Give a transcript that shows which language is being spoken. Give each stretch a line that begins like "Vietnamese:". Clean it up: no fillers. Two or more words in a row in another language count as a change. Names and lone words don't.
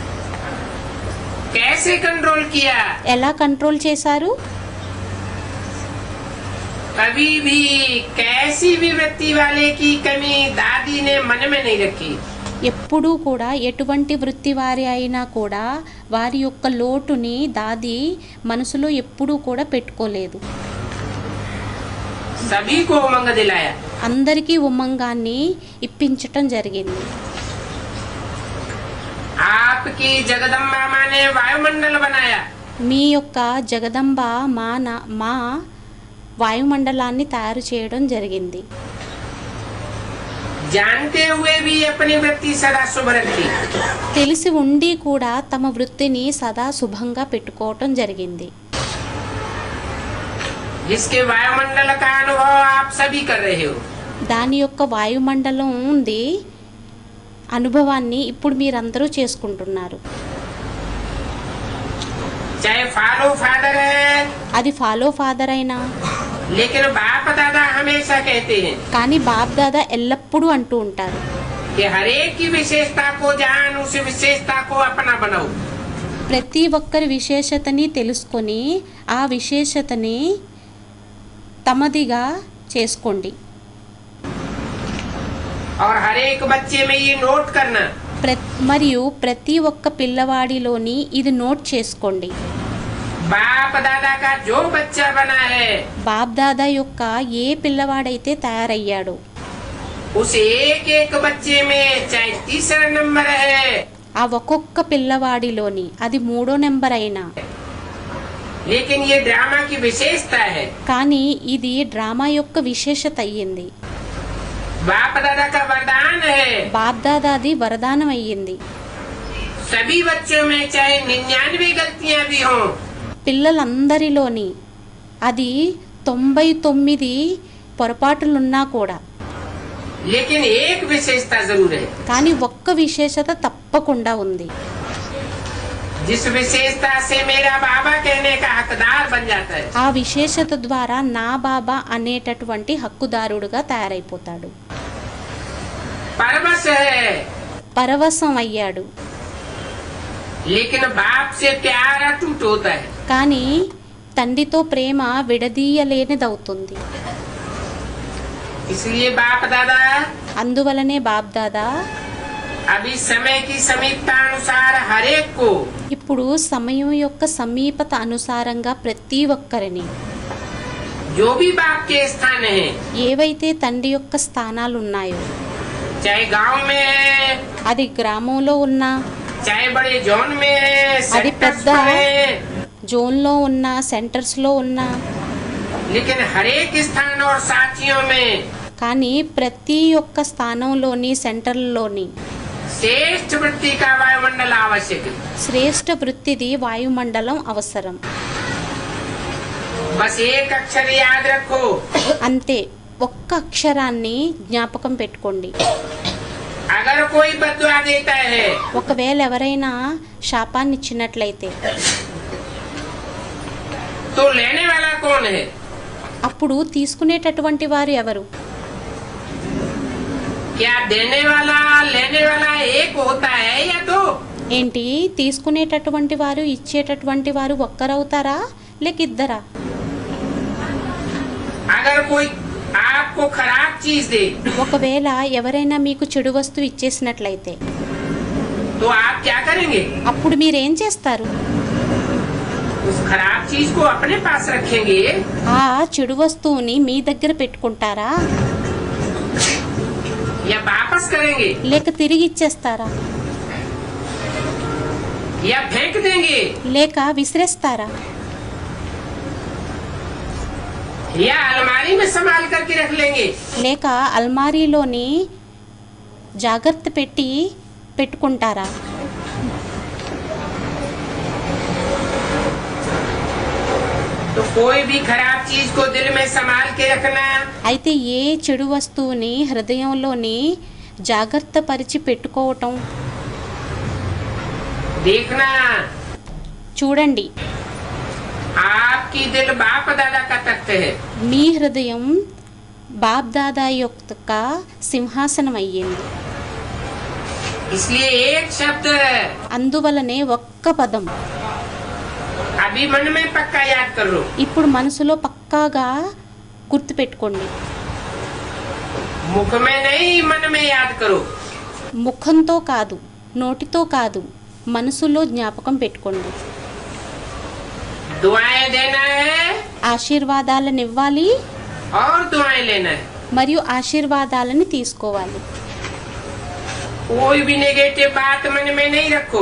Hindi: कैसे कंट्रोल किया?
Telugu: ఎలా కంట్రోల్ చేశారు?
Hindi: कभी भी कैसी भी वृत्ति वाले की कमी दादी ने मन में नहीं रखी।
Telugu: ఎప్పుడూ కూడా ఎటువంటి వృత్తి వారి అయినా కూడా వారి యొక్క లోటుని దాది మనసులో ఎప్పుడూ కూడా పెట్టుకోలేదు.
Hindi: सभी को उमंग दिलाया।
Telugu: అందరికీ ఉమంగాన్ని ఇప్పించటం జరిగింది.
Hindi: आपकी जगदम्बा माँ ने वायुमंडल बनाया।
Telugu: మీ యొక్క జగదంబ మా వాయుమండలాన్ని తయారు చేయడం జరిగింది.
Hindi: जानते हुए भी अपनी वृत्ति सदा शुभ रखी।
Telugu: తెలిసి ఉండి కూడా తమ వృత్తిని సదా శుభంగా పెట్టుకోవటం జరిగింది.
Hindi: जिसके वायुमंडल का अनुभव आप सभी कर रहे हो।
Telugu: దాని యొక్క వాయుమండలం ఉంది అనుభవాన్ని ఇప్పుడు మీరందరూ చేసుకుంటున్నారు.
Hindi: चाहे
English: follow father
Hindi: है,
Telugu: అది
English: follow father
Telugu: అయినా,
Hindi: लेकिन बाप दादा हमेशा कहते हैं
Telugu: కానీ బాప్ దాదా ఎల్లప్పుడూ అంటూ ఉంటారు
Hindi: कि हर एक की विशेषता को जान, उस विशेषता को अपना बनाओ।
Telugu: ప్రతి ఒక్కరి విశేషతని తెలుసుకొని ఆ విశేషతని తమదిగా చేసుకోండి.
Hindi: और हर एक बच्चे में ये नोट करना,
Telugu: మరియు ప్రతి ఒక్క పిల్లవాడిలోని ఇది నోట్ చేసుకోండి.
Hindi: बाप दादा का जो बच्चा बना है
Telugu: బాప్ దాదా యొక్క ఏ పిల్లవాడైతే తయారయ్యాడో
Hindi: उस एक एक बच्चे में चाहे तीसरा नंबर है,
Telugu: ఆ ఒక్కొక్క పిల్లవాడిలోని అది 3వ నెంబర్ అయినా,
Hindi: लेकिन ये ड्रामा की विशेषता है।
Telugu: కానీ ఇది డ్రామా యొక్క విశేషత అయ్యింది.
Hindi: बाप दादा का वरदान है।
Telugu: బాప్ దాదాది వరదానం అయ్యింది.
Hindi: सभी बच्चों में चाहे 99 गलतियां भी हों,
Telugu: పిల్లలందరిలోని అది 99 పొరపాటులున్నా కూడా,
Hindi: लेकिन एक विशेषता जरूर है।
Telugu: కానీ ఒక్క విశేషత తప్పకుండా ఉంది.
Hindi: जिस विशेषता से मेरा बाबा कहने का हकदार बन जाता है।
Telugu: ఆ విశేషత ద్వారా నా బాబా అనేటటువంటి హక్కుదారుడుగా తయారైపోతాడు.
Hindi: परवश है,
Telugu: పరవశం అయ్యాడు.
Hindi: लेकिन बाप से प्यार अटूट होता है।
Telugu: కానీ తండ్రితో ప్రేమ విడదీయలేనిదవుతుంది.
Hindi: इसलिए बाप दादा
Telugu: అందువలనే బాప్ దాదా
Hindi: अभी समय की समीपता अनुसार हर एक को
Telugu: ఇప్పుడు సమయం యొక్క సమీపత అనుసారంగా ప్రతి ఒక్కరిని
Hindi: जो भी बाप के स्थान है,
Telugu: ఏవైతే తండ్రి యొక్క స్థానాలు ఉన్నాయో,
Hindi: चाहे गांव में है,
Telugu: అది గ్రామంలో ఉన్నా,
Hindi: चाहे बड़े जोन में है,
Telugu: అది
Hindi: सेक्टर्स
Telugu: పెద్ద
Hindi: में है,
Telugu: జోన్లో ఉన్నా, సెంటర్స్లో ఉన్నా,
Hindi: लेकिन हर एक स्थान और साथियों में
Telugu: కానీ ప్రతి ఒక్క స్థానంలోని సెంటర్లోని
Hindi: श्रेष्ठ वृत्ति का वायुमंडल आवश्यक है।
Telugu: శ్రేష్ఠ వృత్తిది వాయుమండలం అవసరం.
Hindi: बस एक अक्षर याद रखो,
Telugu: అంతే, ఒక్క అక్షరాన్ని జ్ఞాపకం పెట్టుకోండి.
Hindi: अगर कोई बदुआ देता है
Telugu: ఒకవేళ ఎవరైనా శాపాన్ని ఇచ్చినట్లయితే
Hindi: तो लेने वाला कौन है?
Telugu: అప్పుడు తీసుకునేటటువంటి వారు ఎవరు?
Hindi: क्या देने वाला लेने वाला एक होता है या दो?
Telugu: ఏంటి, తీసుకునేటటువంటి వారు ఇచ్చేటటువంటి వారు ఒక్కరవుతారా లేక ఇద్దరా?
Hindi: अगर कोई आपको खराब चीज दे
Telugu: ఒకవేళ ఎవరైనా మీకు చెడు వస్తువు ఇచ్చేసినట్లయితే
Hindi: तो आप क्या करेंगे?
Telugu: అప్పుడు మీరేం చేస్తారు?
Hindi: उस खराब चीज को अपने पास रखेंगे
Telugu: ఆ చెడు వస్తువుని మీ దగ్గర పెట్టుకుంటారా
Hindi: या वापस करेंगे
Telugu: లేక తిరిగి ఇచ్చేస్తారా
Hindi: या फेंक देंगे
Telugu: లేక విసిరేస్తారా
Hindi: या अलमारी में संभाल करके रख लेंगे
Telugu: లేక అల్మారీలోని జాగ్రత్త పెట్టుకుంటారా
Hindi: तो कोई भी खराब चीज को दिल में संभाल के रखना
Telugu: అయితే ఏ చెడు వస్తువుని హృదయంలోని జాగ్రత్త పరిచి పెట్టుకోవటం
Hindi: देखना
Telugu: చూడండి
Hindi: आपकी दिल बाप दादा का तख्त है
Telugu: మీ హృదయం బాప్ దాదా యొక్క సింహాసనం అయ్యింది
Hindi: इसलिए एक शब्द
Telugu: అందువలనే ఒక్క పదం
Hindi: अभी मन में पक्का याद कर लो
Telugu: ఇప్పుడు మనసులో పక్కాగా గుర్తుపెట్టుకోండి
Hindi: मुख में नहीं मन में याद करो
Telugu: ముఖంతో కాదు నోటితో కాదు మనసులో జ్ఞాపకం పెట్టుకోండి
Hindi: दुआएं देना है
Telugu: ఆశీర్వాదాలను ఇవ్వాలి
Hindi: और दुआएं लेना है
Telugu: మరియు ఆశీర్వాదాలను తీసుకోవాలి
Hindi: कोई भी नेगेटिव बात मन में नहीं रखो